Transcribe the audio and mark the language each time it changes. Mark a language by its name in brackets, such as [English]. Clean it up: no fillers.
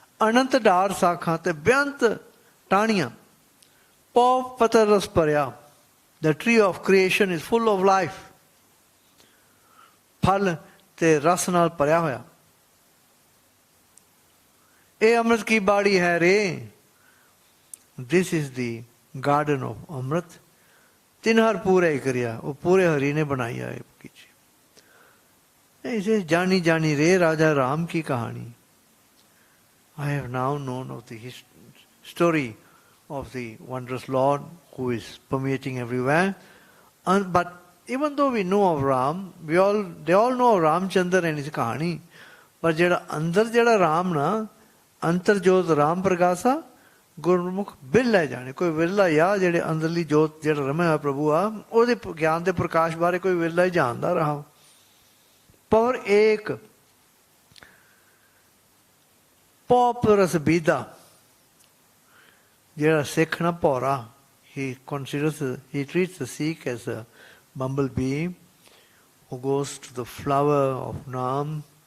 [Punjabi] ਅਨੰਤ ਡਾਰ ਸਾਖਾਂ ਤੇ ਬੇਅੰਤ ਟਾਹਣੀਆਂ, ਪੌ ਪਤਰ ਰਸ ਭਰਿਆ। [English] The tree of creation is full of life. [Punjabi] ਫਲ ਤੇ ਰਸ ਨਾਲ ਭਰਿਆ ਹੋਇਆ। ਇਹ ਅੰਮ੍ਰਿਤ ਕੀ ਬਾੜੀ ਹੈ ਰੇ। [English] This is the garden of Amrit. [Punjabi] ਤਿੰਨ ਹਰ ਪੂਰੇ ਕਰਿਆ, ਉਹ ਪੂਰੇ ਹਰੀ ਨੇ ਬਣਾਈ ਹੈ ਬਗੀਚੇ। ਇਸੇ ਜਾਣੀ ਜਾਣੀ ਰੇ ਰਾਜਾ ਰਾਮ ਕੀ ਕਹਾਣੀ। [English] I have now known of the story of the wondrous Lord who is permeating everywhere. But even though we know of Ram, they all know of Ramchandra and his kahani. [Punjabi] But ਜਿਹੜਾ ਅੰਦਰ ਜਿਹੜਾ ਰਾਮ ਨਾ, ਅੰਤਰ ਜੋਤ ਰਾਮ ਪ੍ਰਗਾਸਾ, ਗੁਰਮੁਖ bill ਲੈ ਜਾਣੇ। ਕੋਈ ਵਿਰਲਾ ਆ ਜਿਹੜੇ ਅੰਦਰਲੀ ਜੋਤ ਜਿਹੜਾ ਰਮਿਆ ਹੋਇਆ ਪ੍ਰਭੂ ਆ, ਉਹਦੇ ਗਿਆਨ ਦੇ ਪ੍ਰਕਾਸ਼ ਬਾਰੇ ਕੋਈ ਵਿਰਲਾ ਹੀ ਜਾਣਦਾ ਰਹਾ। ਪਰ ਇੱਕ ਪੌਪ ਰਸ ਬੀਦਾ, ਜਿਹੜਾ ਸਿੱਖ ਨਾ ਭੌਰਾ, [English] he treats the Sikh as a bumblebee who goes to the flower of Naam,